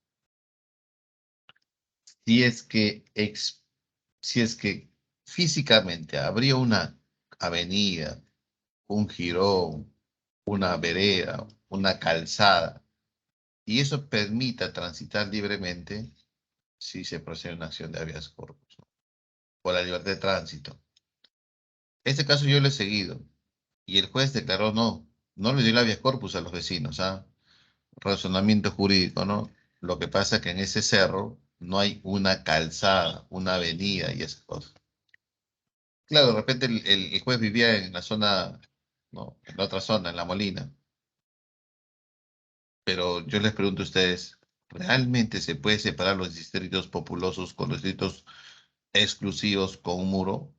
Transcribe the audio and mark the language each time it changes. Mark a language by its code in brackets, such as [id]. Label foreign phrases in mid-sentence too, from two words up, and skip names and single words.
[es] Si es que, si es que físicamente habría una avenida, un jirón, una vereda, una calzada, y eso permita transitar libremente, sí se procede a una acción de [la] habeas corpus, [es] ¿no? Por la libertad de tránsito. Este caso yo lo he seguido, y el juez declaró no le dio el [la] habeas corpus [es] a los vecinos, ¿ah? Razonamiento jurídico, ¿no? Lo que pasa es que en ese cerro no hay una calzada, una avenida y esas cosas. Claro, de repente el juez vivía en la zona, no, en la otra zona, en La Molina. Pero yo les pregunto a ustedes, ¿realmente se puede separar los distritos populosos con los distritos exclusivos con un muro?